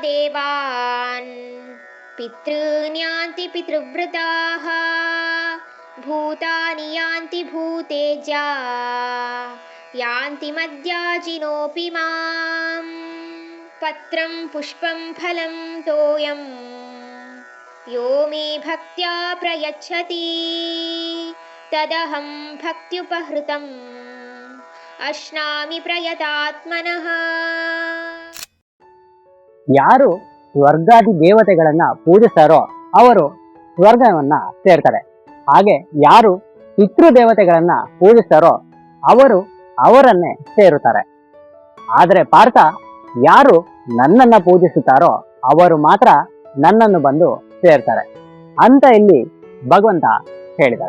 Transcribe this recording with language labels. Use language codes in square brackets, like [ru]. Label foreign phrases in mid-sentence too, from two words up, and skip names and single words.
[sa] देवान् पितॄन्यान्ति पितृव्रताः भूतानि यान्ति भूतेजा यान्ति मद्याजिनोऽपि मां पत्रं पुष्पं फलं तोयं यो मे भक्त्या प्रयच्छति तदहं भक्त्युपहृतम् अश्नामि प्रयतात्मनः. [kn] ಯಾರು ಸ್ವರ್ಗಾದಿ ದೇವತೆಗಳನ್ನ ಪೂಜಿಸ್ತಾರೋ ಅವರು ಸ್ವರ್ಗವನ್ನ ಸೇರ್ತಾರೆ. ಹಾಗೆ ಯಾರು ಪಿತೃ ದೇವತೆಗಳನ್ನ ಪೂಜಿಸ್ತಾರೋ ಅವರು ಅವರನ್ನೇ ಸೇರುತ್ತಾರೆ. ಆದರೆ ಪಾರ್ಥ, ಯಾರು ನನ್ನನ್ನ ಪೂಜಿಸುತ್ತಾರೋ ಅವರು ಮಾತ್ರ ನನ್ನನ್ನು ಬಂದು ಸೇರ್ತಾರೆ ಅಂತ ಇಲ್ಲಿ ಭಗವಂತ ಹೇಳಿದ್ದಾರೆ.